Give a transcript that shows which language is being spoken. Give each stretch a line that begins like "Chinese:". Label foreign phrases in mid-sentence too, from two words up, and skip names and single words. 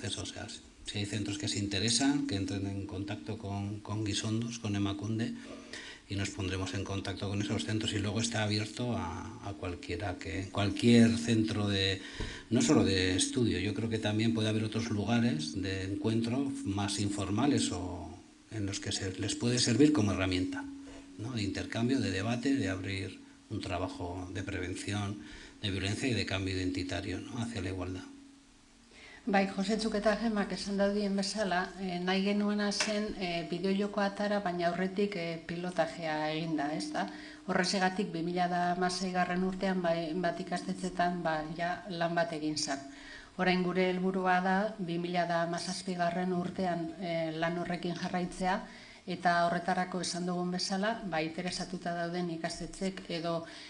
Spanish: O sea, si hay centros que se interesan, que entren en contacto con Guisondos, con Emakunde, y nos pondremos en contacto con esos centros, y luego está abierto a cualquier centro no solo de estudio. Yo creo que también puede haber otros lugares de encuentro más informales o en los que les puede servir como herramienta, ¿no? De intercambio, de debate, de abrir un trabajo de prevención de violencia y de cambio identitario, ¿no?, hacia la igualdad.
Basque: Bai, Josetzuk eta Gemak esan daudien bezala, nahi genuena zen bideojoko atara, baina aurretik pilotajea eginda, ez da? Horrezegatik 2016 urtean bat ikastetxetan ja lan bat egin zen. Orain gure helburua da 2017 urtean lan horrekin jarraitzea, eta horretarako esan dugun bezala, interesatuta dauden ikastetxek edo